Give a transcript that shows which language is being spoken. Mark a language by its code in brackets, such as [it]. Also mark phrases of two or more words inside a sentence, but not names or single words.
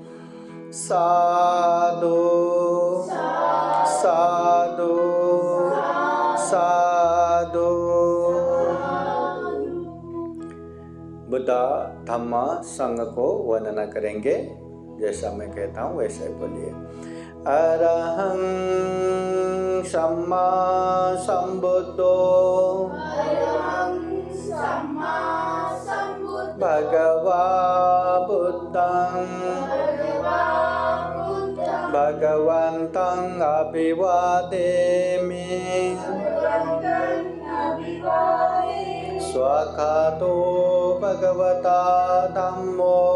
[pi] साधु साधु साधु। [hi] बुद्धा धम्म संघ को वर्णना करेंगे। जैसा मैं कहता हूँ वैसे ही बोलिए। [pi] अरहं सम्मा संबुद्धो भगवा बुद्धं भगवन्तं अभिवादेमि स्वाखातो भगवता धम्मो